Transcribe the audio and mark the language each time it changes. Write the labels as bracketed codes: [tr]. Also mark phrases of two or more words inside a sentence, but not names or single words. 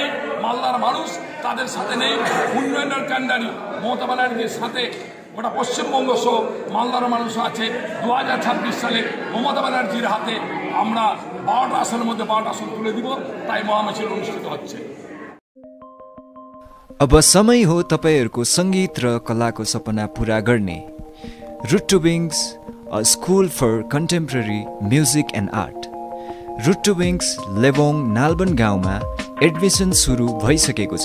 [bn] মালদার মানুষ তাদের সাথে নেই। উন্নয়নের কাণ্ডারি মমতা ব্যানার্জির সাথে গোটা পশ্চিমবঙ্গ সহ মালদার মানুষও আছে। 2026 সালে মমতা ব্যানার্জির হাতে আমরা 12টা আসনের মধ্যে 12টা আসন তুলে দিব, তাই মহামিছিল অনুষ্ঠিত হচ্ছে। [ne] अब समय हो तपाईहरूको संगीत र कलाको सपना पूरा गर्ने रुट टु विङ्स, [en] a school for contemporary music and art. [ne] रुट टु विङ्स लेबोङ नालबन गाउँमा एडमिसन सुरु भइसकेको छ।